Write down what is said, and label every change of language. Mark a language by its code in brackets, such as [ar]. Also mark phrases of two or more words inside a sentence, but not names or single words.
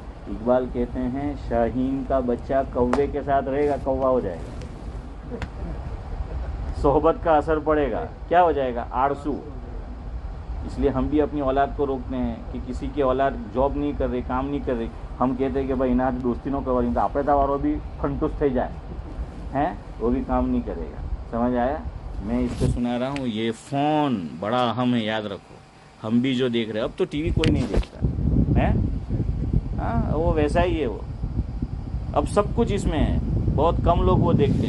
[ur] اقبال کہتے ہیں شاہین کا بچہ کوے کے ساتھ رہے گا، کوا ہو جائے گا، صحبت کا اثر پڑے گا، کیا ہو جائے گا؟ آڑسو. اس لیے ہم بھی اپنی اولاد کو روکتے ہیں کہ کسی کی اولاد جاب نہیں کر رہی، کام نہیں کر رہی، ہم کہتے ہیں کہ بھائی انہیں دوستی نہ کرو، تو [gu] આપણે તમારો [ur] بھی [gu] ફંટુસ થઈ જાય [ur] ہیں، وہ بھی کام نہیں کرے گا. سمجھ آیا؟ میں اس کو سنا رہا ہوں. یہ فون بڑا اہم ہے، یاد رکھو. ہم بھی جو دیکھ رہے ہیں، اب تو ٹی وی کوئی نہیں دیکھتا ہے، ہاں وہ ویسا ہی ہے. وہ اب سب کچھ اس میں ہے، بہت کم لوگ وہ دیکھتے ہیں.